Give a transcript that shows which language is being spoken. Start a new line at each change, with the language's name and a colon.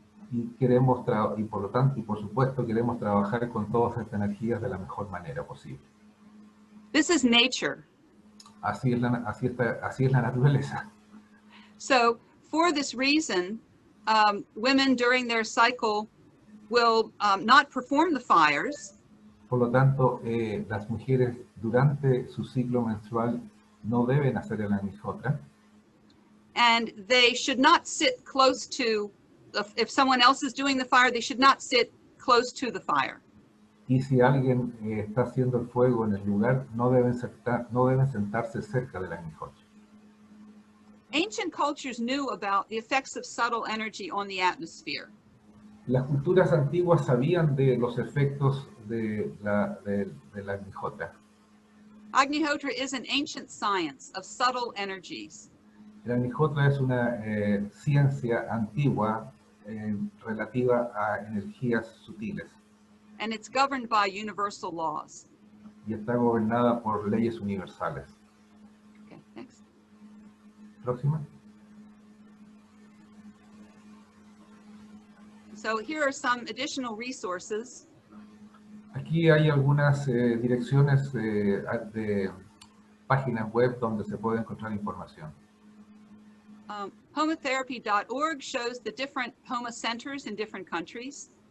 Spanish: Y por lo tanto, y por supuesto, queremos trabajar con todas estas energías de la mejor manera posible.
English: This is nature.
Spanish: Así es la naturaleza.
English: So for this reason, women during their cycle will not perform the fires.
Spanish: Por lo tanto, las mujeres durante su ciclo menstrual no deben hacer el Agnihotra.
English: and they should not sit close to, if someone else is doing the fire, they should not sit close to the fire.
Spanish: Y si alguien está haciendo el fuego en el lugar, no deben sentarse cerca del agnihotra.
English: Ancient cultures knew about the effects of subtle energy on the atmosphere.
Spanish: Las culturas antiguas sabían de los efectos de la agnihotra.
English: Agnihotra is an ancient science of subtle energies.
Spanish: El agnihotra es una ciencia antigua relativa a energías sutiles
English: And it's governed by universal laws.
Spanish: y está gobernada por leyes universales.
English: Okay, next.
Spanish: Próxima.
English: So here are some additional resources.
Spanish: Aquí hay algunas direcciones de páginas web donde se puede encontrar información.
English: Homatherapy.org shows the different Homa centers in different countries.